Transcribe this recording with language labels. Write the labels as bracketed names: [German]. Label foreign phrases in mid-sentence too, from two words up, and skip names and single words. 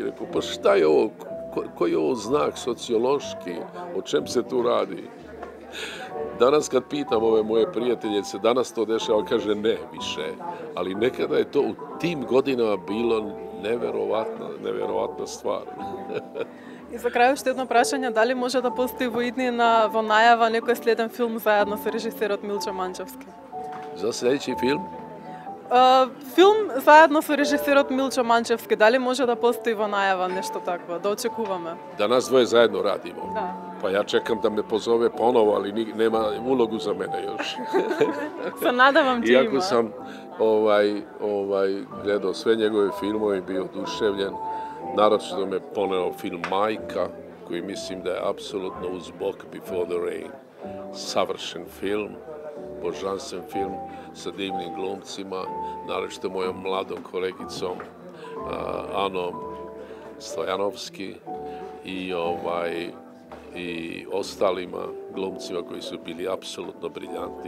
[Serbian] Rekao, pa šta je ovo? Koji je ovo znak sociološki? O čem se tu radi? Danas kad pitam ove moje prijatelje, se danas to dešava, kaže ne više. Ali nekada je to u tim godinama bilo neverovatna stvar. [Macedonian] И за крај уште едно прашање, дали може да постои во иднина во најава некој следен филм заедно со режисерот Милчо Манчевски? [Serbian] За следеći film? [Macedonian] Филм заедно со режисерот Милчо Манчевски, дали може да постои во најава нешто такво, да очекуваме? [Serbian] Da nas dvoje zajedno radimo. Da. Pa ja čekam da me pozove ponovo, ali nema ulogu za mene još. [Macedonian] Се надевам че има. [Serbian] Iako sam gledao sve njegove filmove i bio oduševljen, naročito me poneo film Majka, koji mislim da je apsolutno uz bok Before the Rain. Savršen film, božanstven film sa divnim glumcima, naročito mojom mladom kolegicom Anom Stojanovski i ostalima glumcima koji su bili apsolutno briljantni.